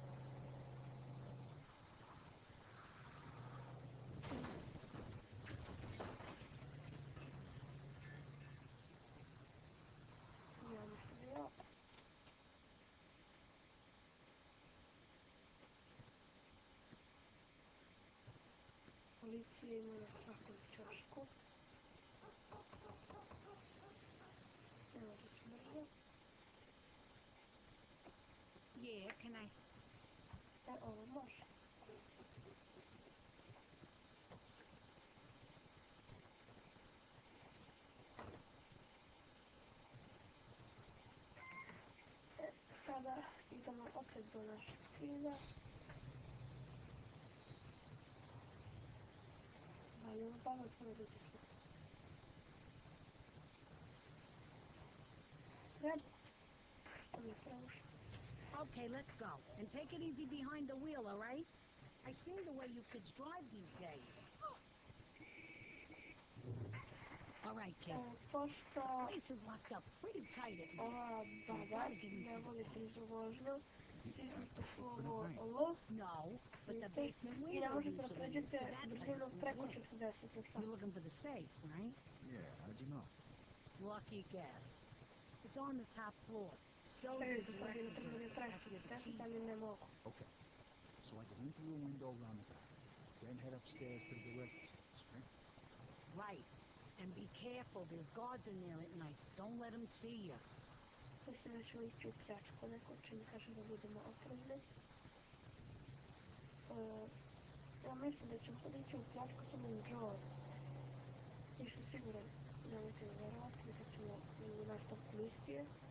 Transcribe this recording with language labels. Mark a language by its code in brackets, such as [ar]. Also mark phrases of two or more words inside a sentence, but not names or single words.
[bs] Ja mislim da ja. Policija ima na svakom čošku. Ne može se brzo. [en] Yeah, can I? [bs] Ovo može. Sada idemo opet do našeg cilja. Ali ovo pametno da se treba. Što mi je preušlo. [en] Okay, let's go. And take it easy behind the wheel, all right? I seen the way you kids drive these days. All right, kid. [bs] Pošto [en] Place is locked up pretty tight at night. [bs] ova baba ne voli brzu vožnju, stisnite su ovo [en] No, but the basement [bs] i ne [en] window [bs] možete da [en] usually [bs] pređete [en] is to that [bs] brzinom [en] place. [bs] preko 40 na [en] You're [bs] sat. [en] looking for the safe, right? Yeah, how'd you know? Lucky guess. It's on the top floor. So [bs] Pređite [en] the [bs] sad ili [en] director [bs] treba da [en] has [bs] tražite [en] the [bs] test, [en] key. [bs] ali ne mogu. [en] Okay. So I go in through a window around the back, then head upstairs to the director's office, right? Right. And be careful, there's guards in there at night. Don't let them see you. [bs] Mislim da ćemo ići u pljačku, neko će mi kaže da budemo oprezni. Ja mislim da ćemo sad ići u pljačku sa mojim Joe. Nisam siguran, nemojte mi vjerovati, vidjet ćemo u nastavku misije.